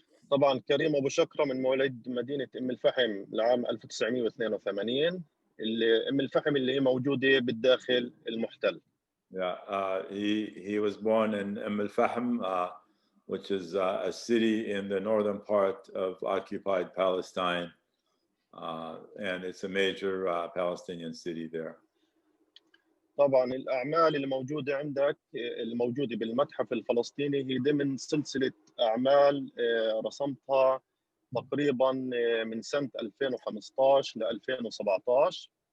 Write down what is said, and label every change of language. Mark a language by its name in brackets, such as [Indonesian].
[Arabic] طبعا كريم أبو شكرة من مواليد مدينة الفحم لعام 1982 اللي الفحم اللي هي موجودة بالداخل المحتل. [English] Yeah, he was born in الفحم, which is a city in the northern part of occupied Palestine, and it's a major Palestinian city there. [Arabic] طبعا الأعمال اللي موجودة عندك الموجودة بالمتحف الفلسطيني هي ضمن سلسلة أعمال رسمتها تقريبا من سنة 2015 ل 2017.